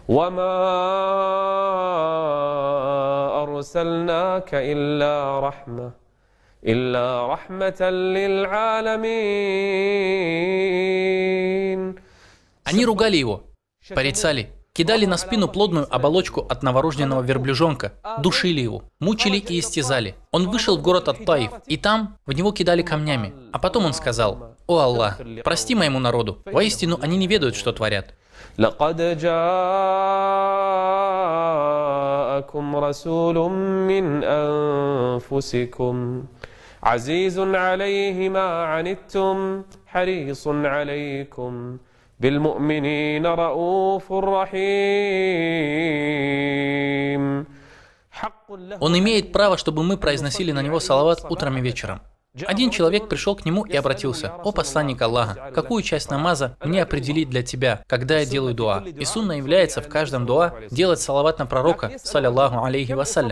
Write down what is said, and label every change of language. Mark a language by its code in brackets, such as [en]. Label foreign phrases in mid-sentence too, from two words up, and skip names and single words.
[ru] Они ругали его, порицали, кидали на спину плотную оболочку от новорожденного верблюжонка, душили его, мучили и истязали. Он вышел в город Ат-Таиф, и там в него кидали камнями. А потом он сказал: «О Аллах, прости моему народу, воистину они не ведают, что творят». [ar] لقد جاءكم رسول من أنفسكم عزيز عليه ما عنتم حريص عليكم بالمؤمنين رؤوف رحيم. [ru] Он имеет право, чтобы мы произносили на него салават утром и вечером. Один человек пришел к нему и обратился: «О посланник Аллаха, какую часть намаза мне определить для тебя, когда я делаю дуа?» И сунна является в каждом дуа делать салават на пророка, [ar] صلى الله عليه وسلم.